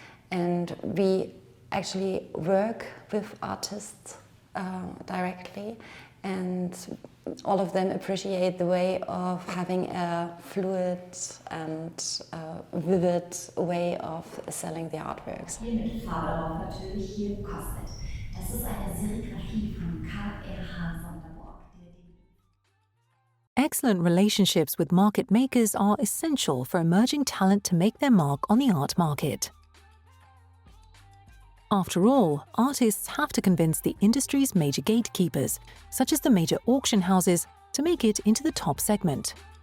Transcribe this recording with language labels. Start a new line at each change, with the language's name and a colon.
English: And we actually work with artists directly, and all of them appreciate the way of having a fluid and vivid way of selling the artworks.
German: Hier mit Farbe drauf natürlich hier kostet. Das ist eine Serigraphie von K.R.H.
English: Excellent relationships with market makers are essential for emerging talent to make their mark on the art market. After all, artists have to convince the industry's major gatekeepers, such as the major auction houses, to make it into the top segment.